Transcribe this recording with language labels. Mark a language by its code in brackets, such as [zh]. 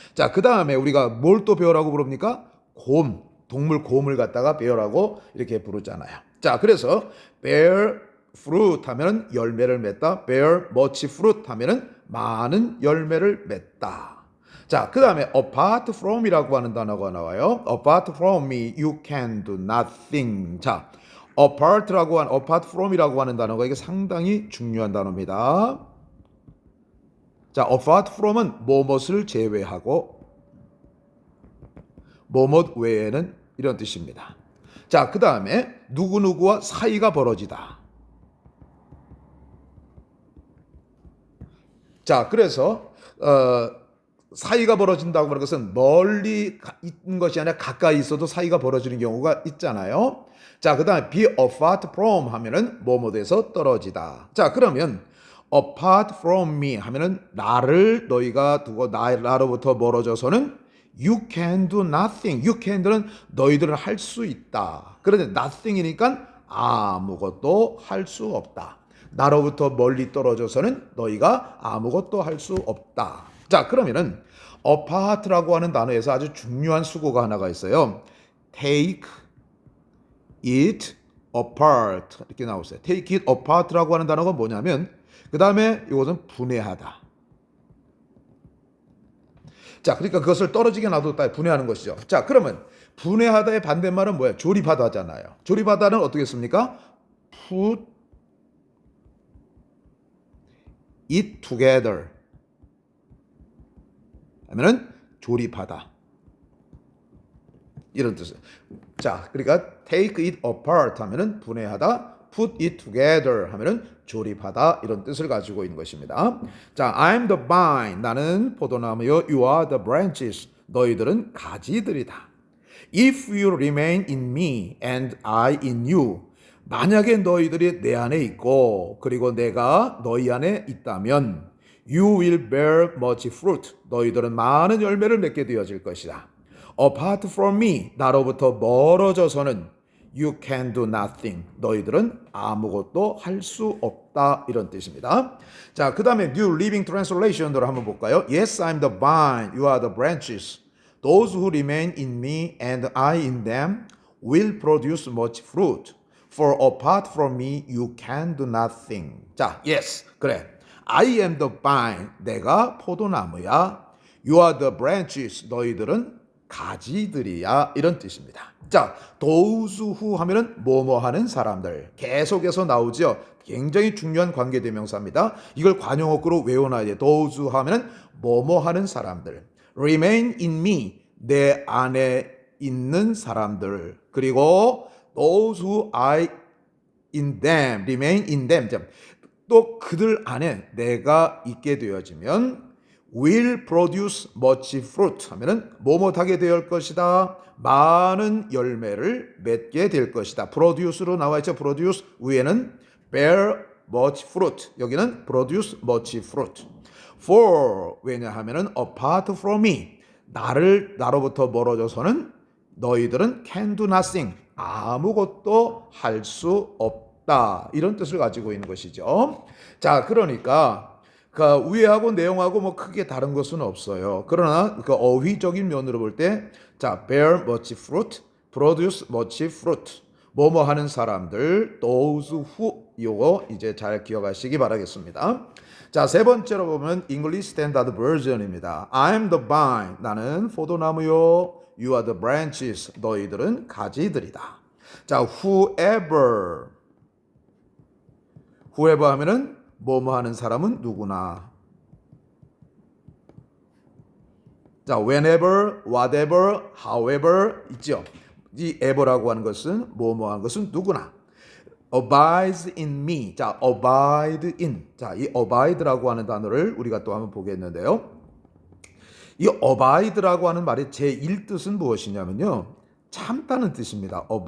[ko] 자, 그 다음에 우리가 뭘 또 bear라고 부릅니까? 곰, 동물 곰을 갖다가 bear라고 이렇게 부르잖아요. 자, 그래서 bear fruit 하면 열매를 맺다, bear much fruit 하면은 많은 열매를 맺다. 자, 그 다음에 apart from이라고 하는 단어가 나와요. [en] apart from me, you can do nothing. [ko] 자, apart from이라고 하는 단어가 이게 상당히 중요한 단어입니다. 자, apart from은 뭐뭇을 제외하고 뭐뭇 외에는 이런 뜻입니다. 자, 그 다음에 누구누구와 사이가 벌어지다. 자, 그래서 사이가 벌어진다고 하는 것은 멀리 있는 것이 아니라 가까이 있어도 사이가 벌어지는 경우가 있잖아요. 자, 그 다음에 be apart from 하면은 뭐뭐에서 떨어지다. 자, 그러면 apart from me 하면은 나를 너희가 두고 나로부터 멀어져서는 [en] you can do nothing. [ko] you can는 너희들은 할 수 있다. 그런데 nothing이니까 아무것도 할 수 없다. 나로부터 멀리 떨어져서는 너희가 아무것도 할 수 없다. 자, 그러면은 apart라고 하는 단어에서 아주 중요한 수고가 하나가 있어요. [en] take it apart [ko] 이렇게 나오세요. [en] take it apart [ko] 라고 하는 단어가 뭐냐면 그 다음에 이것은 분해하다. 자, 그러니까 그것을 떨어지게 놔뒀다 분해하는 것이죠. 자, 그러면 분해하다의 반대말은 뭐예요? 조립하다잖아요. 조립하다는 어떻게 씁니까? [en] put it together [ko] 하면은 조립하다 이런 뜻이에요. 자, 그러니까 [en] take it apart [ko] 하면은 분해하다, [en] put it together [ko] 하면은 조립하다 이런 뜻을 가지고 있는 것입니다. [en] 자, I'm the vine [ko] 나는 포도나무요, [en] you are the branches [ko] 너희들은 가지들이다. [en] If you remain in me and I in you [ko] 만약에 너희들이 내 안에 있고 그리고 내가 너희 안에 있다면 [en] you will bear much fruit. [ko] 너희들은 많은 열매를 맺게 되어질 것이다. [en] Apart from me, [ko] 나로부터 멀어져서는 [en] you can do nothing. [ko] 너희들은 아무것도 할 수 없다. 이런 뜻입니다. 자, 그 다음에 New Living Translation으로 한번 볼까요? [en] Yes, I'm the vine, you are the branches. Those who remain in me and I in them will produce much fruit. For apart from me, you can do nothing. [ko] 자, [en] yes, [ko] 그래. [en] I am the vine. [ko] 내가 포도나무야. [en] You are the branches. [ko] 너희들은 가지들이야. 이런 뜻입니다. 자, those who 하면은 뭐뭐 하는 사람들. 계속해서 나오죠. 굉장히 중요한 관계대명사입니다. 이걸 관용어구로 외워놔야 돼. those who 하면은 뭐뭐 하는 사람들. [en] remain in me. [ko] 내 안에 있는 사람들. 그리고 [en] those who are in them, remain in them. [ko] 또 그들 안에 내가 있게 되어지면 [en] will produce much fruit [ko] 하면은 뭐뭐하게 될 것이다. 많은 열매를 맺게 될 것이다. produce로 나와 있죠. produce 위에는 bear much fruit. 여기는 [en] produce much fruit. for [ko] 왜냐하면은 [en] apart from me [ko] 나로부터 멀어져서는 너희들은 [en] can do nothing. [ko] 아무것도 할 수 없다. 이런 뜻을 가지고 있는 것이죠. 자, 그러니까 그 위하고 내용하고 뭐 크게 다른 것은 없어요. 그러나 그 어휘적인 면으로 볼 때, 자, [en] bear much fruit, produce much fruit. [ko] 뭐뭐 하는 사람들, those who 요거 이제 잘 기억하시기 바라겠습니다. 자, 세 번째로 보면 English Standard Version입니다. [en] I'm the vine. [ko] 나는 포도나무요. [en] You are the branches. [ko] 너희들은 가지들이다. 자, whoever 하면은 뭐뭐 하는 사람은 누구나. 자, whenever, whatever, however 있죠. 이 ever라고 하는 것은 뭐뭐 하는 것은 누구나. abides in me. 자, abide in. 자, 이 abide라고 하는 단어를 우리가 또 한번 보겠는데요. 이 abide라고 하는 말의 제1뜻은 무엇이냐면요. 참다는 뜻입니다.